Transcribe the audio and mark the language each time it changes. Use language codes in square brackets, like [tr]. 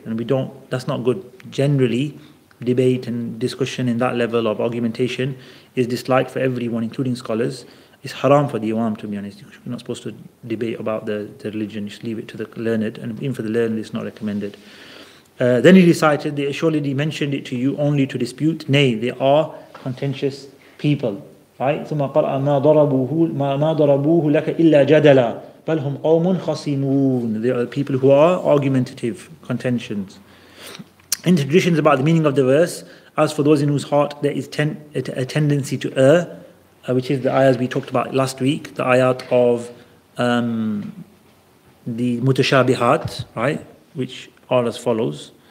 [en] And that's not good. Generally, debate and discussion in that level of argumentation is disliked for everyone, including scholars. It's haram for the Imam, to be honest. You're not supposed to debate about the religion. You should leave it to the learned, and even for the learned, it's not recommended. Then he recited, they surely mentioned it to you only to dispute. Nay, they are contentious people. Right? [ar] ثم قرأ ما ضربوه لك إلا جدلا بل هم قوم خصمون. [en] They are people who are argumentative, contentions. In traditions about the meaning of the verse, as for those in whose heart there is a tendency to err, which is the ayahs we talked about last week, the ayat of the mutashabihat, right, which are as follows.